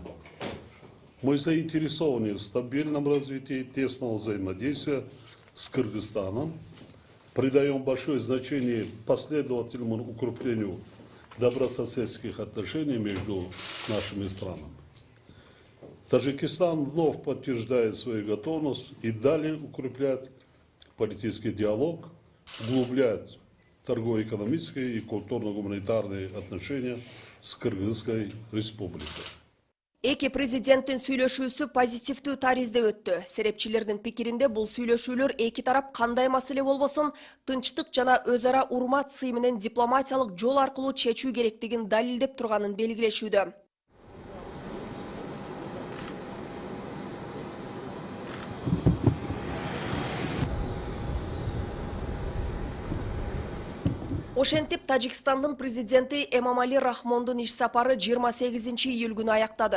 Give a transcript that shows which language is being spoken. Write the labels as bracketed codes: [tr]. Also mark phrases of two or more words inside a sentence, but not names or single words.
[ru] Мы заинтересованы в стабильном развитии тесного взаимодействия с Кыргызстаном, придаем большое значение последовательному укреплению добрососедских отношений между нашими странами. Таджикистан вновь подтверждает свою готовность и далее укреплять политический диалог, углублять торгово-экономические и культурно-гуманитарные отношения с Кыргызской республикой. [ky] Эки президенттин сүйлөшүүсү позитивдүү таризде өттү. Серепчилердин пикиринде бул сүйлөшүүлөр эки тарап кандай маселе болбосун тынчтык жана өз ара урмат сый менен дипломатиялык жол аркылуу чечүү керектигин далилдеп турганын белгилешүүдө. Ошентип Тажикстандын президенти Эмомали Рахмондун иш сапары 28 июль күнү аяктады.